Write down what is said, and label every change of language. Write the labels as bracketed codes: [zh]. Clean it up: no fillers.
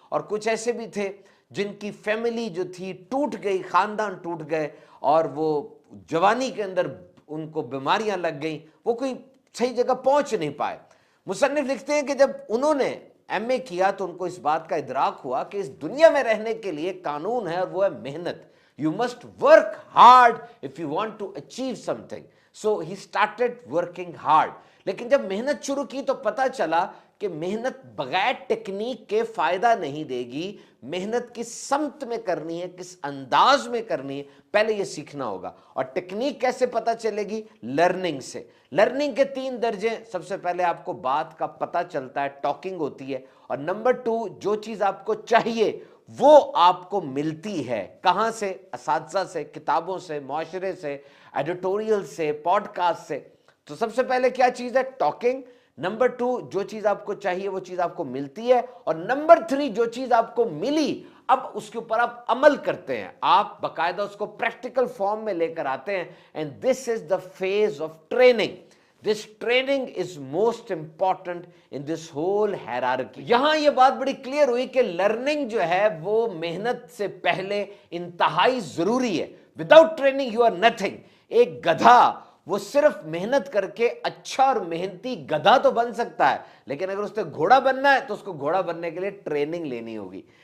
[hi] और कुछ ऐसे भी थे जिनकी फैमिली जो थी टूट गई, खानदान टूट गए और वो जवानी के अंदर उनको बीमारियां लग गई, वो कोई सही जगह पहुंच नहीं पाए। मुसन्निफ लिखते हैं कि जब उन्होंने एमए किया तो उनको इस बात का इदराक हुआ कि इस दुनिया में रहने के लिए कानून है और वो है मेहनत। [en] You must work hard if you want to achieve something. So he started working hard. [hi] लेकिन जब मेहनत शुरू की तो पता चला कि मेहनत बगैर टेक्निक के फायदा नहीं देगी। मेहनत किस समत में करनी है, किस अंदाज में करनी है, पहले ये सीखना होगा। और टेक्निक कैसे पता चलेगी? लर्निंग से। लर्निंग के 3 दर्जे। सबसे पहले आपको बात का पता चलता है, टॉकिंग होती है। और नंबर 2, जो चीज आपको चाहिए वो आपको मिलती है। कहां से? असातिज़ा से, किताबों से, मुआशरे से, एडिटोरियल से, पॉडकास्ट से। तो सबसे पहले क्या चीज है? टॉकिंग। नंबर 2, जो चीज आपको चाहिए वो चीज आपको मिलती है। और नंबर 3, जो चीज आपको मिली अब उसके ऊपर आप अमल करते हैं, आप बकायदा उसको प्रैक्टिकल फॉर्म में लेकर आते हैं। [en] And this is the phase of training. This training is most important in this whole hierarchy. [hi] यहां यह बात बड़ी क्लियर हुई कि लर्निंग जो है वो मेहनत से पहले इंतहाई जरूरी है। [en] Without training you are nothing. [hi] एक गधा वो सिर्फ मेहनत करके अच्छा और मेहनती गधा तो बन सकता है, लेकिन अगर उससे घोड़ा बनना है तो उसको घोड़ा बनने के लिए ट्रेनिंग लेनी होगी।